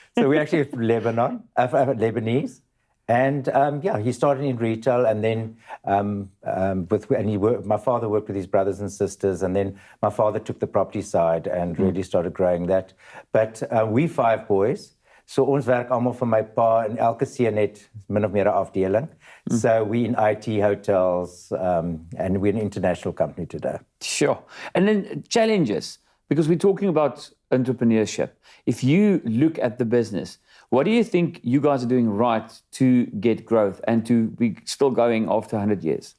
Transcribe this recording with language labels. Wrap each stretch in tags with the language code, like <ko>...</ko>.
<en>So we actually from Lebanese. And he started in retail, and then my father worked with his brothers and sisters, and then my father took the property side and really started growing that. But we 5 boys,</en> <af>so ons werk almal vir my pa en elke seun het min of meer 'n afdeling.</af> <en>So we in IT, hotels, and we're an international company today. Sure. And then challenges, because we're talking about entrepreneurship. If you look at the business, what do you think you guys are doing right to get growth and to be still going after 100 years?</en>